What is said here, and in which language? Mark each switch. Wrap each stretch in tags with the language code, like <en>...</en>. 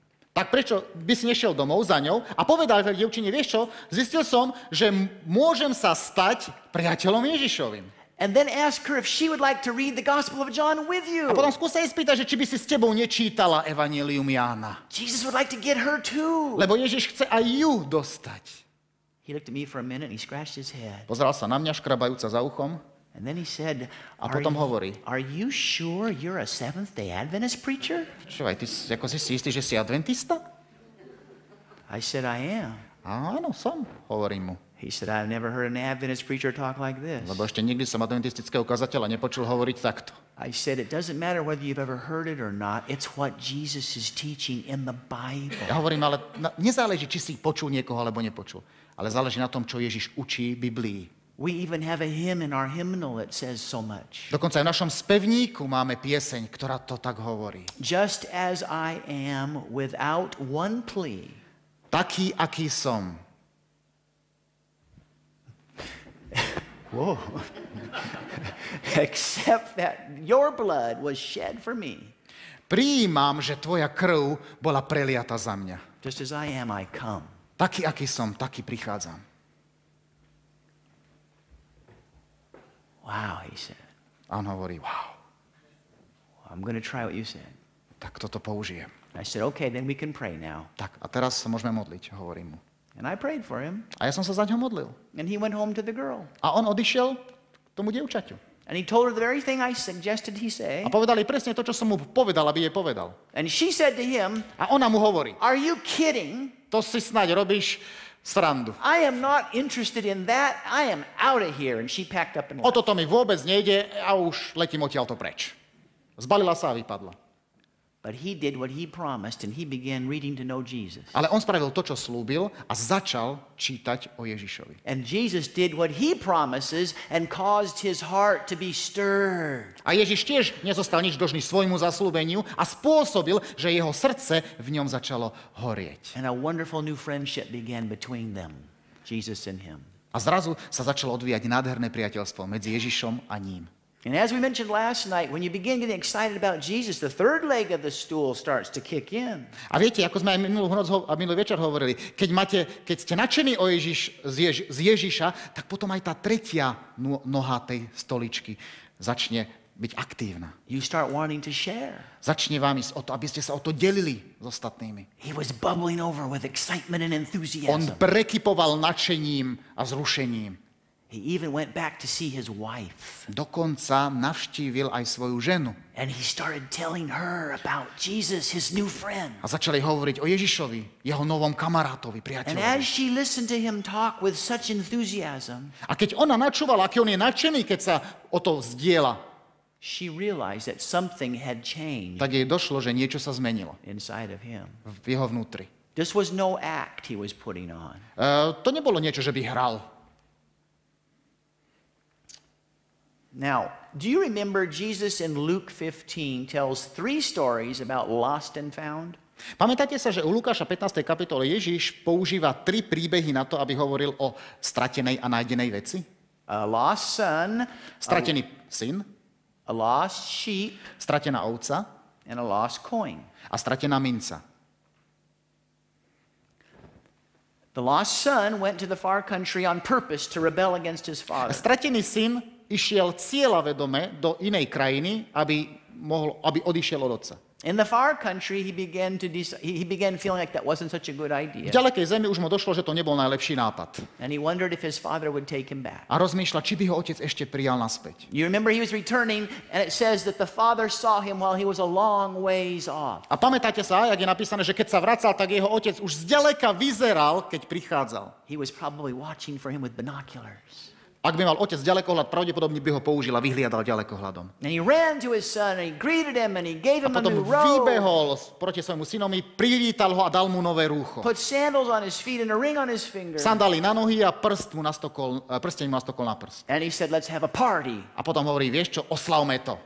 <sk>Tak prečo by si nešiel domov za ňou a povedal tej dievčine, vieš čo, zistil som, že môžem sa stať priateľom Ježišovým.</sk> <en>And then ask her if she would like to read the Gospel of John with you.</en> <sk>A potom skúsa jej spýtať, že či by si s tebou nečítala Evanjelium Jána.</sk> <en>Jesus would like to get her too.</en> <sk>Lebo Ježiš chce aj ju dostať.</sk> <en>He looked at me for a minute and he scratched his head.</en> <sk>Pozeral sa na mňa, škrabajúca za uchom.</sk> <en>And then he said,</en> <sk>A potom hovorí,</sk> <en>Are you sure you're a Seventh-day Adventist preacher?</en> <sk>čo aj ty ako si istý, že si adventista?</sk> <en>I said, I am.</en> <sk>Áno, som, hovorím mu.</sk> <en>He said, I've never heard an Adventist preacher talk like this.</en> <sk>Lebo ešte nikdy som adventistického kazateľa nepočul hovoriť takto.</sk> <en>I said, it doesn't matter whether you've ever heard it or not. It's what Jesus is teaching in the Bible.</en> <sk>Ja hovorím, ale nezáleží, či si počul niekoho, alebo nepočul. Ale záleží na tom, čo Ježiš učí Biblii.</sk> <en>We even have a hymn in our hymnal that says so much.</en> <sk>Dokonca aj v našom spevníku máme pieseň, ktorá to tak hovorí.</sk> <en>Just as I am without one plea.</en> <sk>Taký, aký som. Whoa.</sk> <en>Except that your blood was shed for me.</en> <sk>Prijímam, že tvoja krv bola preliata za mňa.</sk> <en>Just as I am, I come.</en> <sk>Taký, aký som, taký prichádzam.</sk> <en>Wow, he said.</en> <sk>A on hovorí, wow,</sk> <en>I'm going to try what you said.</en> <sk>tak toto použijem.</sk> <en>I said, okay, then we can pray now.</en> <sk>Tak, a teraz sa môžeme modliť, hovorím mu.</sk> <en>And I prayed for him.</en> <sk>A ja som sa za ňo modlil.</sk> <en>And he went home to the girl.</en> <sk>A on odišiel k tomu dievčaťu.</sk> <en>And he told her the very thing I suggested he say.</en> <sk>A povedal jej presne to, čo som mu povedal, aby jej povedal.</sk> <en>And she said to him,</en> <sk>A ona mu hovorí,</sk> <en>are you kidding?</en> <sk>to si snáď robíš srandu.</sk> <en>I am not interested in that. I am out of here. And she packed up and O left.</en> <sk>toto mi vôbec nejde a už letím odtiaľto preč. Zbalila sa a vypadla.</sk> <en>But he did what he promised and he began reading to know Jesus.</en> <sk>Ale on spravil to, čo slúbil a začal čítať o Ježišovi.</sk> <en>And Jesus did what he promises and caused his heart to be stirred.</en> <sk>A Ježiš tiež nezostal nič dlžný svojmu zaslúbeniu a spôsobil, že jeho srdce v ňom začalo horieť.</sk> <en>And a wonderful new friendship began between them, Jesus and him.</en> <sk>A zrazu sa začalo odvíjať nádherné priateľstvo medzi Ježišom a ním.</sk> <en>And as we mentioned last night, when you begin getting excited about Jesus, the third leg of the stool starts to kick in.</en> <sk>A viete, ako sme aj minulú noc a minulý večer hovorili, keď ste nadšení z Ježiša, tak potom aj tá tretia noha tej stoličky začne byť aktívna.</sk> <en>You start wanting to share.</en> <sk>Začne vám ísť o to, aby ste sa o to delili s ostatnými.</sk> <en>He was bubbling over with excitement and</en> <sk>On</sk> <en>enthusiasm.</en> <sk>prekypoval nadšením a vzrušením.</sk> <en>He even went back to see his wife.</en> <sk>Dokonca navštívil aj svoju ženu.</sk> <en>And he started telling her about Jesus, his new friend.</en> <sk>A začali hovoriť o Ježišovi, jeho novom kamarátovi,</sk> <en>And as</en> <sk>priateľovi.</sk> <en>she listened to him talk with such enthusiasm,</en> <sk>A keď ona načúvala, aký on je nadšený, keď sa o to zdieľa,</sk> <en>she realized that something had changed</en> <sk>tak jej došlo, že niečo sa zmenilo</sk> <en>inside of him.</en> <sk>v jeho vnútri.</sk> <en>This was no act he was putting on.</en> <sk>To nebolo niečo, že by hral.</sk> <en>Now, do you remember Jesus in Luke 15 tells 3 stories about lost and found?</en> <sk>Pamätáte sa, že u Lukáša 15. kapitole Ježiš používa 3 príbehy na to, aby hovoril o stratenej a nájdenej veci?</sk> <en>A lost son,</en> <sk>Stratený syn,</sk> <en>a lost sheep,</en> <sk>stratená ovca</sk> <en>and a lost coin.</en> <sk>a stratená minca.</sk> <en>The lost son went to the far country on purpose to rebel against his father.</en> <sk>Stratený syn išiel cieľavedome do inej krajiny, aby odišiel od otca.</sk> <en>In the far country, he began feeling like that wasn't such a good</en> <sk>V</sk> <en>idea.</en> <sk>ďalekej zemi už mu došlo, že to nebol najlepší nápad.</sk> <en>And he wondered if his father would take him back.</en> <sk>A rozmýšľa, či by ho otec ešte prijal naspäť.</sk> <en>You remember he was returning, and it says that the father saw him while he was a long ways off.</en> <sk>A pamätáte sa, jak je napísané, že keď sa vracal, tak jeho otec už zďaleka vyzeral, keď prichádzal.</sk> <en>He was probably watching for him with binoculars.</en> <sk>Ak by mal otec ďalekohľad, pravdepodobne by ho použil a vyhliadal ďalekohľadom.</sk> <en>And he ran to his son, and he greeted him, and he gave</en> <sk>A</sk> <en>him a</en> <sk>potom</sk> <en>new robe,</en> <sk>vybehol proti svojmu synovi, privítal ho a dal mu nové rúcho.</sk> <en>put sandals on his feet and a ring on his finger.</en> <sk>Sandály na nohy a prsteň mu nastokol na prst.</sk> <en>And he said, let's have a party.</en> <sk>A potom hovorí, vieš čo, oslavme to.</sk>